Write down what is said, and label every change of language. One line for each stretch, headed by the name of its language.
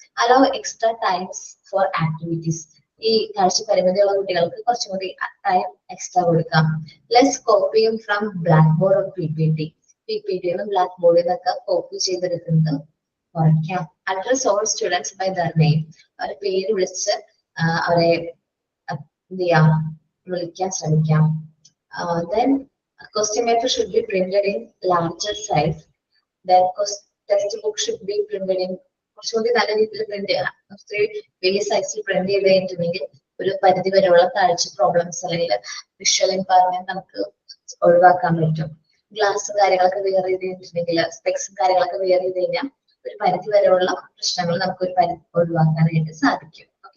English: allow extra times for activities,
Malayalam: ഈ കാഴ്ച പരിമിതിയുള്ള കുട്ടികൾക്ക് കുറച്ചും കൂടി ടൈം എക്സ്ട്രാ കൊടുക്കാം.
English: less കോപ്പിയും from black board of PPT
Malayalam: black ബോർഡിൽ നിന്നൊക്കെ കോപ്പി ചെയ്തെടുക്കുന്നത് കുറയ്ക്കാം.
English: address all students by their name,
Malayalam: അവരെ പേര് വിളിച്ച് അവരെ എന്ത് ചെയ്യാം, വിളിക്കാൻ ശ്രമിക്കാം.
English: Then question paper should be printed in larger size. Then textbook should be printed in
Malayalam: കുറച്ചുകൂടി നല്ല രീതിയിൽ പ്രിന്റ് ചെയ്യണം. കുറച്ച് വലിയ സൈസിൽ പ്രിന്റ് ചെയ്ത് കഴിഞ്ഞിട്ടുണ്ടെങ്കിൽ ഒരു പരിധി വരെയുള്ള കാഴ്ച പ്രോബ്ലംസ് അല്ലെങ്കിൽ വിഷ്വൽ ഇമ്പയർമെന്റ് നമുക്ക് ഒഴിവാക്കാൻ പറ്റും. ഗ്ലാസ് കാര്യങ്ങളൊക്കെ വെയർ ചെയ്ത് കഴിഞ്ഞിട്ടുണ്ടെങ്കിൽ സ്പെക്സും കാര്യങ്ങളൊക്കെ വെയർ ചെയ്ത് കഴിഞ്ഞാൽ ഒരു പരിധി വരെയുള്ള പ്രശ്നങ്ങൾ നമുക്ക് ഒഴിവാക്കാനായിട്ട് സാധിക്കും.